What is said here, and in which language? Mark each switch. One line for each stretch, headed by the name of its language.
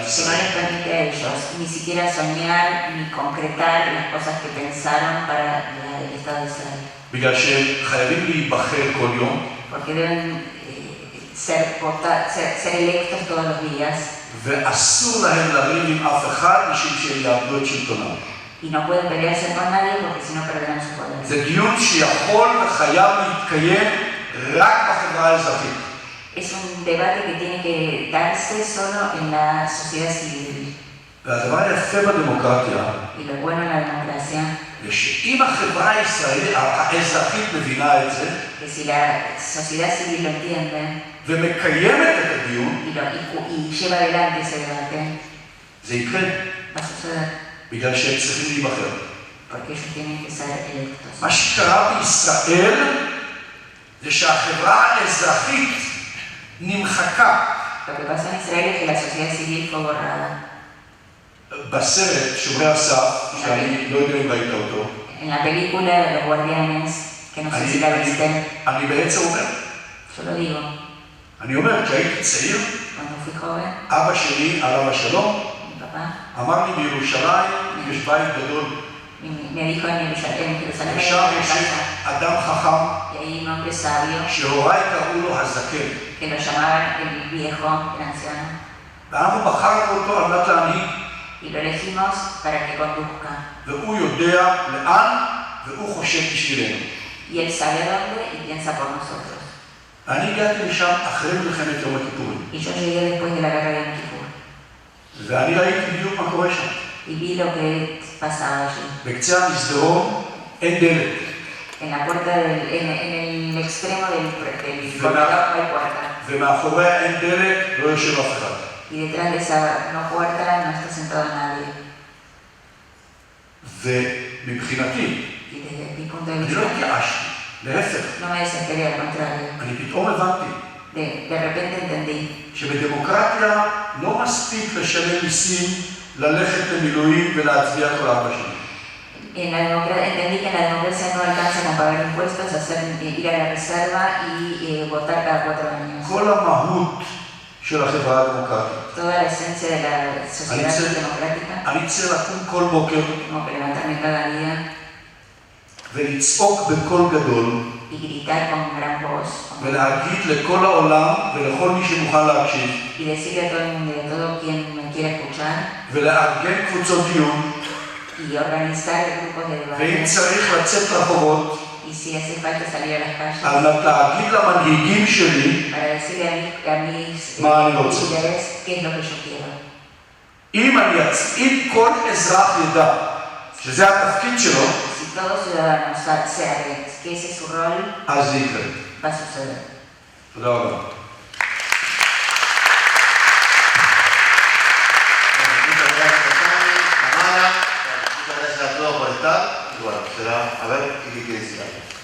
Spanish: que no
Hebrew: ישראל.
Spanish: les permite a ellos ni siquiera soñar ni concretar las cosas que pensaron para el Estado de Israel.
Hebrew: בגלל שהם חייבים להיבחר כל יום.
Spanish: Porque deben ser electos todos los días.
Hebrew: ואסור להם לריב עם אף אחד משום שהם יאבדו את שלטונם.
Spanish: Y no pueden pelearse con nadie porque si no perderán su poder.
Hebrew: זה דיון שיכול וחייב להתקיים רק בחברה האזרחית.
Spanish: Es un debate que tiene que darse solo en la sociedad civil.
Hebrew: והדבר היפה בדמוקרטיה,
Spanish: Y lo bueno en la democracia,
Hebrew: זה שאם החברה הישראלית האזרחית מבינה את זה,
Spanish: que si la sociedad civil lo entiende
Hebrew: ומקיימת את הדיון,
Spanish: y lleva adelante ese debate,
Hebrew: זה יקרה.
Spanish: va a suceder.
Hebrew: בגלל שהם צריכים להיבחר.
Spanish: Porque ellos tienen que ser electos.
Hebrew: מה שקרה בישראל זה שהחברה האזרחית נמחקה.
Spanish: Lo que pasó en Israel es que la sociedad civil fue borrada.
Hebrew: בסרט שומרי הסף, שאני לא יודע אם ראית אותו,
Spanish: En la película Los Guardianes, que no sé si la viste,
Hebrew: אני בעצם אומר,
Spanish: yo lo digo,
Hebrew: אני אומר, כשהייתי צעיר,
Spanish: cuando fui joven,
Hebrew: אבא שלי, עליו השלום,
Spanish: mi papá
Hebrew: אמר לי בירושלים יש בית גדול.
Spanish: me dijo en Jerusalén
Hebrew: ושם
Spanish: hay una
Hebrew: יש
Spanish: casa,
Hebrew: אדם חכם,
Spanish: y hay un hombre sabio,
Hebrew: שהוריי קראו לו הזקן.
Spanish: que lo llamaban el viejo, el anciano,
Hebrew: ואנחנו בחרנו אותו על מנת להנהיג.
Spanish: y lo elegimos para que conduzca.
Hebrew: והוא יודע לאן, והוא חושב בשבילנו.
Spanish: Y él sabe dónde y piensa por nosotros.
Hebrew: אני הגעתי לשם אחרי מלחמת יום הכיפורים.
Spanish: Y yo llegué después de la guerra de Yom Kippur.
Hebrew: ואני ראיתי בדיוק מה קורה שם.
Spanish: Y vi lo que pasaba allí.
Hebrew: בקצה המסדרון אין דלת.
Spanish: En la puerta en el extremo del corredor no hay puerta.
Hebrew: ומאחוריה אין דלת, לא יושב אף אחד.
Spanish: Y detrás de esa no puerta no está sentado nadie.
Hebrew: ומבחינתי,
Spanish: Y desde mi punto de
Hebrew: אני
Spanish: vista,
Hebrew: לא התייאשתי, להפך,
Spanish: no me desesperé, al contrario.
Hebrew: אני פתאום הבנתי
Spanish: De repente entendí
Hebrew: שבדמוקרטיה לא מספיק לשלם מיסים, ללכת למילואים ולהצביע כל 4 שנים.
Spanish: entendí que en la democracia no alcanza con pagar impuestos, ir a la reserva y votar cada 4 años.
Hebrew: כל המהות של החברה הדמוקרטית.
Spanish: Toda la esencia de la sociedad democrática.
Hebrew: אני צריך לקום כל בוקר
Spanish: Tengo que levantarme cada día
Hebrew: ולצעוק בקול גדול
Spanish: y gritar con gran voz
Hebrew: ולהגיד לכל העולם ולכל מי שמוכן להקשיב
Spanish: y decirle a todo el mundo y a todo quien me quiera escuchar
Hebrew: ולארגן קבוצות דיון
Spanish: y organizar grupos de debate.
Hebrew: ואם צריך לצאת לרחובות
Spanish: Y si hace falta salir a las calles
Hebrew: על מנת להגיד למנהיגים שלי
Spanish: para decirle a mis
Hebrew: מה אני רוצה.
Spanish: líderes qué es lo que yo quiero.
Hebrew: אם כל אזרח ידע שזה התפקיד שלו,
Spanish: Si todo ciudadano sabe que ese es su rol,
Hebrew: אז זה יקרה.
Spanish: va a suceder.
Hebrew: תודה רבה.
Spanish: Muchas gracias, Tami, Tamara. Muchas gracias a todos por estar. Y bueno, será a ver qué quiere decir algo.